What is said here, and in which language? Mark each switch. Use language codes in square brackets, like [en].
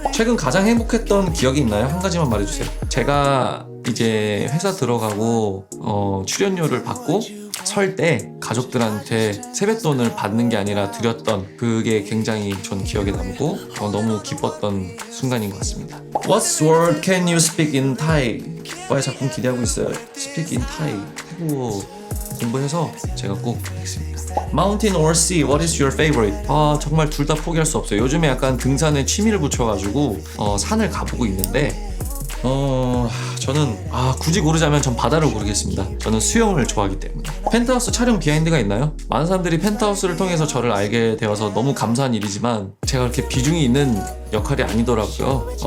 [ko] 최근 가장 행복했던 기억이 있나요? 한 가지만 말해주세요. 제가 이제 회사 들어가고 출연료를 받고 설 때 가족들한테 세뱃돈을 받는 게 아니라 드렸던 그게 굉장히 전 기억에 남고 너무 기뻤던 순간인 것 같습니다. [en] What word can you speak in Thai? [ko] 와의 작품 기대하고 있어요. [en] Speak in Thai. [ko] 태국어 공부해서 제가 꼭 하겠습니다. [en] Mountain or sea, what is your favorite? [ko] 정말 둘 다 포기할 수 없어요. 요즘에 약간 등산에 취미를 붙여가지고 산을 가보고 있는데 저는 굳이 고르자면 전 바다를 고르겠습니다. 저는 수영을 좋아하기 때문에. 펜트하우스 촬영 비하인드가 있나요? 많은 사람들이 펜트하우스를 통해서 저를 알게 되어서 너무 감사한 일이지만 제가 그렇게 비중이 있는 역할이 아니더라고요.